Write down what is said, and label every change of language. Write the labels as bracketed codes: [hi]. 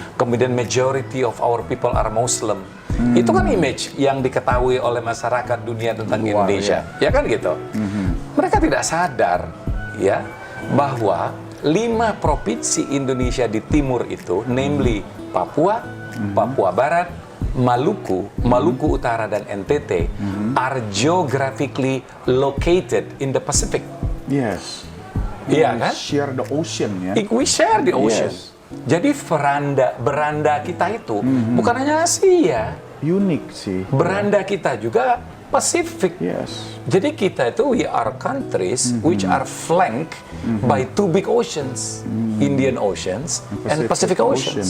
[id] Kemudian [en] majority of our people are Muslim. [id] Itu kan image yang diketahui oleh masyarakat dunia tentang Luar, Indonesia, ya kan gitu. Mereka tidak sadar, ya, bahwa 5 provinsi Indonesia di timur itu, namely Papua, Papua Barat, Maluku, Maluku Utara dan NTT, [en] are geographically located in the Pacific. Yes. [id] Iya [en] We [id] kan? [en] Share the ocean, [id] ya. [en] We share the ocean. Yes. [id] Jadi beranda kita itu bukan hanya Asia, Unik sih. beranda kita juga Pasifik. [en] Yes. [id] Jadi kita itu [en] we are countries which are flanked by 2 big oceans, Indian Oceans and Pacific Oceans.